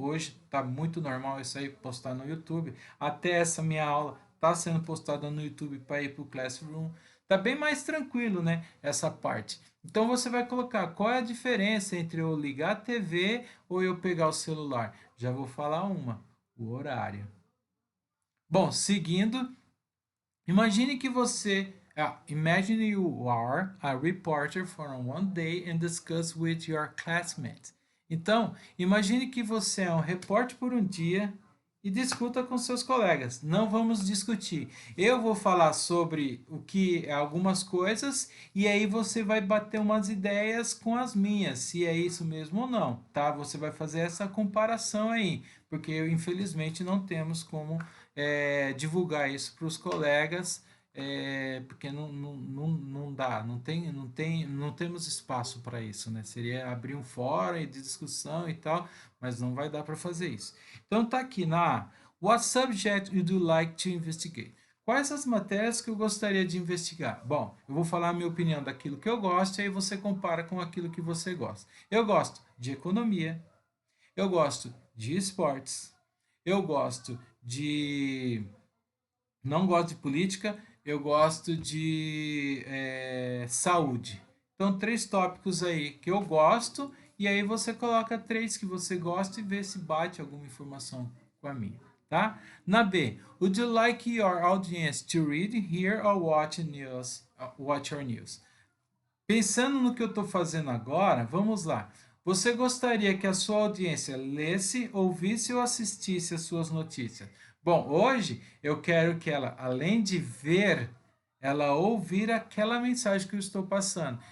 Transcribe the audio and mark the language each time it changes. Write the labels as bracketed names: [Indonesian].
[Portuguese] Hoje está muito normal isso aí, postar no YouTube. Até essa minha aula está sendo postada no YouTube para ir para o Classroom. Tá bem mais tranquilo, né? Essa parte. Então você vai colocar qual é a diferença entre eu ligar a TV ou eu pegar o celular. Já vou falar uma: o horário. Bom, seguindo, imagine que você. [English] Imagine you are a reporter for one day and discuss with your classmates. [Portuguese] Então, imagine que você é um repórter por um dia e discuta com seus colegas. Não vamos discutir. Eu vou falar sobre o que algumas coisas e aí você vai bater umas ideias com as minhas, se é isso mesmo ou não, tá? Você vai fazer essa comparação aí, porque infelizmente não temos como divulgar isso para os colegas porque não dá, não temos espaço para isso, né? Seria abrir um fórum de discussão e tal, mas não vai dar para fazer isso. Então tá aqui na A. [English] What subject would you like to investigate? [Portuguese] Quais as matérias que eu gostaria de investigar? Bom, eu vou falar a minha opinião daquilo que eu gosto e aí você compara com aquilo que você gosta. Eu gosto de economia, eu gosto de esportes, eu gosto de não gosto de política, eu gosto de saúde. Então, três tópicos aí que eu gosto, e aí você coloca três que você gosta e vê se bate alguma informação com a minha, tá? Na B, [English] would you like your audience to read, hear or watch news? Watch your news? [Portuguese] Pensando no que eu estou fazendo agora, vamos lá. Você gostaria que a sua audiência lesse, ouvisse ou assistisse às suas notícias? Bom, hoje eu quero que ela, além de ver, ela ouvir aquela mensagem que eu estou passando.